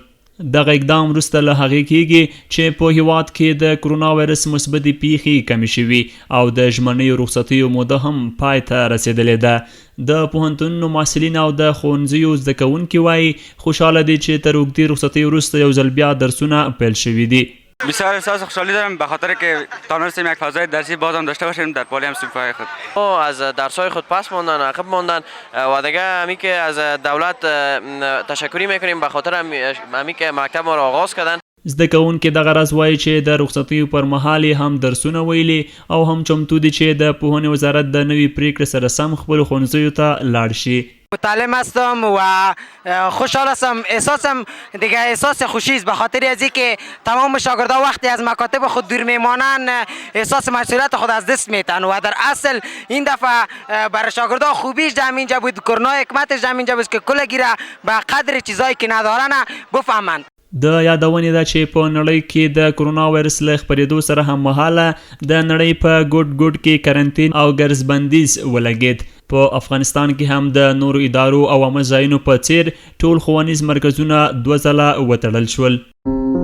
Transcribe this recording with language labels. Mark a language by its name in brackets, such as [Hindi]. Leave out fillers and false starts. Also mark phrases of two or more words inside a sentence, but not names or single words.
[Pashto] دغه اقدام وروسته له هغې کېږي چې په هیواد کې د کرونا وایرس مثبتې پیښې کمې شوي او د ژمنیو رخصتیو موده هم پای ته رسېدلې ده. د پوهنتونونو محصلین او د ښوونځیو زده کوونکي وایي خوشحاله دي چې تر اوږدې رخصتۍ وروسته یو ځل بیا درسونه پیل شوي دي. [Persian] بسیار احساس خوشحالی دارم به خاطر که تونستیم یک فضای درسی بازم داشته باشیم در پالی همسایه‌های خود. از درس‌های خود پس ماندن، عقب ماندن و دیگه همی که از دولت تشکری میکنیم به خاطر همی که مکتب ما را آغاز کردن. [Pashto] زده کوونکي دغه راز وایي چې د رخصتیو پر مهال هم درسونه ویلي او هم چمتو دي چې د پوهنې وزارت د نوې پریکړې سره سم خپلو ښوونځیو ته لاړ شي. [Persian] متعلم هستم و خوشحال هستم. احساس خوشی است به خاطر از اینکه تمام شاگردان وقتی از مکاتب خود دور میمانند احساس مسئولیت خود از دست میتن و در اصل این دفعه برای شاگردان خوبیش در اینجا بود، کرونا حکمتش در اینجا بود که کلگی را به قدر چیزایی که ندارن بفهمند. [Pashto] د یادونې ده چې په نړۍ کې د کرونا وایرس له خپرېدو سره هم مهاله د نړۍ په ګوټ کې کرنټین او ګرځبندیز ولګېد. په افغانستان کې هم د نورو ادارو او عامه ځایونو په څیر ټول ښوونیز مرکزونه 2 ځله وتړل شول.